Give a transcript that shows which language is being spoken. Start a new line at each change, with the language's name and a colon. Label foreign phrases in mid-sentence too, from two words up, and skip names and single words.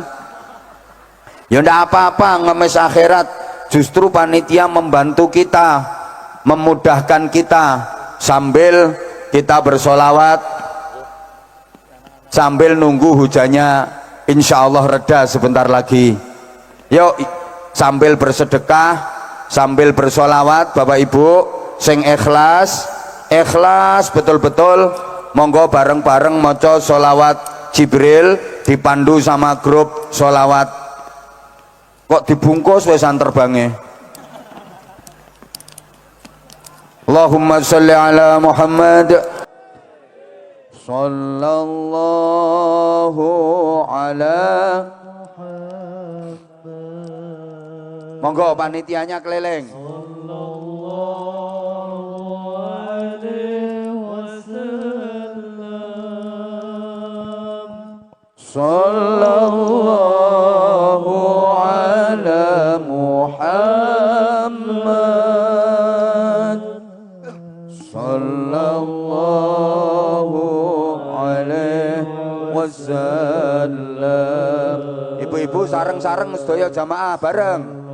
Indonesian: Ya ndak apa-apa, ngemis akhirat, justru panitia membantu kita, memudahkan kita, sambil kita bersolawat, sambil nunggu hujannya
Arabic: إن شاء الله
Indonesian: reda sebentar lagi. Yuk sambil bersedekah, sambil bersolawat Bapak Ibu sing ikhlas betul-betul,
Javanese: monggo bareng-bareng maca solawat Jibril
Indonesian: dipandu sama grup solawat.
Javanese: Kok dibungkus wesan terbangnya.
Arabic: اللهم صل على محمد. صلى الله على محمد.
Javanese: Monggo panitianya keliling.
Arabic: صلى الله على محمد. صلى الله عليه وسلم.
Javanese: Ibu-ibu sareng-sareng sedaya jamaah bareng.